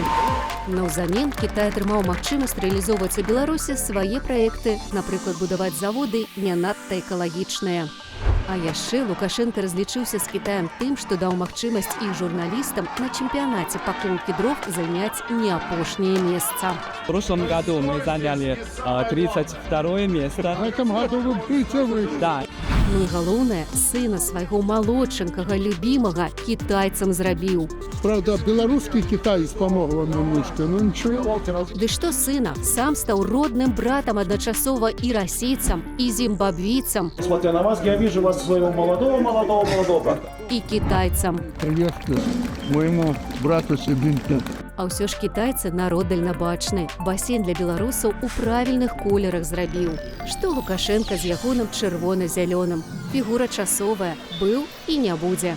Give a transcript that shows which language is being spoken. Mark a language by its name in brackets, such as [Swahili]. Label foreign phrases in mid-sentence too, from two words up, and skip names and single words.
[Belarusian] Наўзамен Кітай атрымаў магчымасць рэалізоўваць у Беларусі свае праекты, напрыклад, будаваць заводы не надта экалагічныя. А яшчэ Лукашенко разлічыўся з Кітаем тым, што даў магчымасць іх журналістам на чэмпіянаце па колке дров заняць не апошняе месца. [Russian] В прошлом году мы заняли 32 место. В этом году вы придете вы. Да. [Belarusian] Ну і галоўнае, сына свайго малодшенькага любімага кітайцам зрабіў. [Russian] Правда, белорусский китаец помог вам немножко, но ничего. [Belarusian] Ды што сына, сам стаў родным братам адначасова і расійцам, і зімбабвійцам, [Russian] Смотря на вас, я вижу вас своего молодого брата. [Belarusian] і кітайцам. [Russian] Приехали моему брату Сибинке. [Belarusian] А ўсё ж кітайцы народ дальнабачны. Басейн для беларусаў у правільных колерах зрабіў. Што Лукашенка з ягоным чырвона-зялёным. Фігура часовая, быў і не будзе.